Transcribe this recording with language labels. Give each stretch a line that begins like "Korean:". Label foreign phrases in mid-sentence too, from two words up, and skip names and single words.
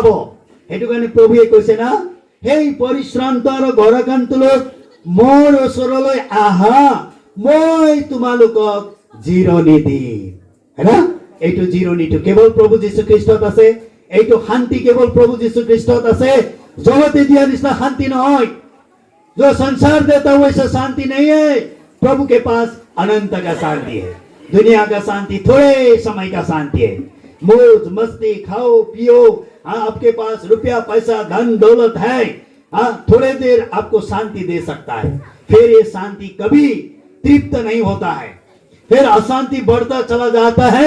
Assamese: সেইটো কাৰণে প্ৰভুৱে কৈছে না, সেই পৰিশ্ৰান্ত আৰু ভাৰাক্ৰান্ত লোক মোৰ ওচৰলৈ আহা, মই তোমালোকক জিৰণি দিম। হেনা, এইটো জিৰণিটো কেৱল প্ৰভু যীশু খ্ৰীষ্টত আছে। এইটো শান্তি কেৱল প্ৰভু যীশু খ্ৰীষ্টত আছে। জগতে দিয়া নিস্তা শান্তি নহয়,
Hindi: जो संसार देता वैसा शांति नहीं है। प्रभु के पास अनंत का शांति है। दुनिया का शांति थोड़े समय का शांति है। मौज मस्ती खाओ पियो, हाँ आपके पास रुपया पैसा धन दौलत है, हाँ थोड़े देर आपको शांति दे सकता है, फिर ये शांति कभी तृप्त नहीं होता है, फिर अशांति बढ़ता चला जाता है।